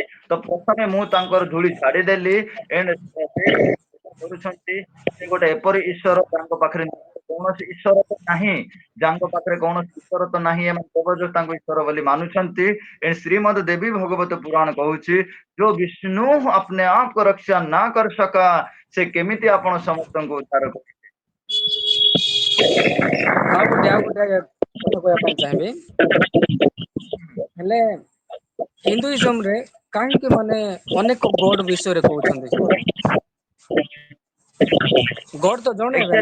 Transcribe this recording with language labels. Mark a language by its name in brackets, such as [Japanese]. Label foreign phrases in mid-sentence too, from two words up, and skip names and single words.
[Odia] ତ ପ୍ରଥମେ ମୁଁ ତାଙ୍କର ଧୂଳି ଛାଡିଦେଲି ଏଣ୍ଡ କରୁଛନ୍ତି ସେ ଗୋଟେ ଏପରି ଈଶ୍ୱର ଯାଙ୍କ ପାଖରେ କୌଣସି ଈଶ୍ୱର ତ ନାହିଁ, ଯାଙ୍କ ପାଖରେ କୌଣସି ଈଶ୍ୱର ତ ନାହିଁ, ଏମାନେ ଜବରଦସ୍ତ ତାଙ୍କୁ ଈଶ୍ୱର ବୋଲି ମାନୁଛନ୍ତି। ଏ ଶ୍ରୀମଦ ଦେବୀ ଭଗବତ ପୁରାଣ କହୁଛି ଯୋ ବିଷ୍ଣୁ [Hindi] अपने आप को रक्षा ना कर सका [Odia] ସେ କେମିତି ଆପଣ ସମସ୍ତଙ୍କୁ ଉଦ୍ଧାର କରିବେ। ଆଉ ଗୋଟେ କଥା କହିବା ପାଇଁ ଚାହିଁବି, ହେଲେ ହିନ୍ଦୁଇଜମ ରେ କାହିଁକି ମାନେ ଅନେକ ଗଡ ବିଷୟରେ କହୁଛନ୍ତି ସେମାନେ? ଗଡ ତ ଜଣେଇବେ